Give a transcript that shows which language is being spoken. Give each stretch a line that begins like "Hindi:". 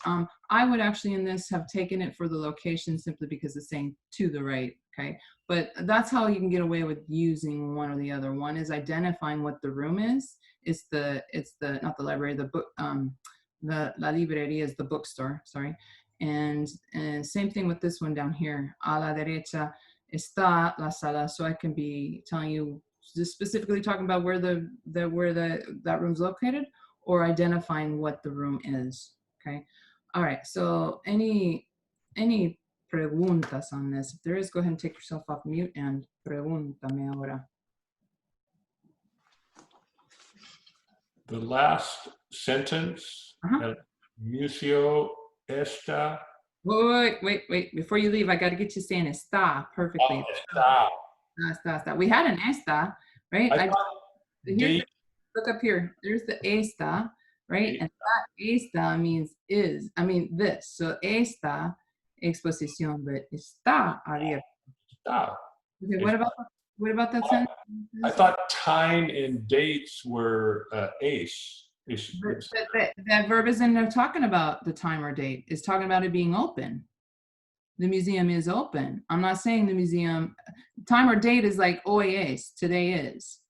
English: I would actually in this have taken it for the location simply because it's saying to the right, okay? But that's how you can get away with using one or the other. One is identifying what the room is. It's the not the library, the book,
Spanish: la librería
English: is the bookstore, sorry. And same thing with this one down here.
Spanish: A la derecha está la sala.
English: So I can be telling you just specifically talking about where that room's located, or identifying what the room is. Okay. All right. So any preguntas on this? If there is, go ahead and take yourself off mute and
Spanish: pregúntame ahora.
English: The last sentence,
Spanish: el museo está.
English: Wait. Before you leave, I got to get you saying está perfectly.
Spanish: Está.
English: Está. We had an esta, right? Look up here. There's the esta, right? And that esta means is. I mean this. So
Spanish: esta exposición,
English: but
Spanish: está abierto. Está.
English: Okay, what about that sentence? I thought time and dates were ace. That verb isn't talking about the time or date. It's talking about it being open. The museum is open. I'm not saying the museum, time or date is like
Spanish: hoy es,
English: today is.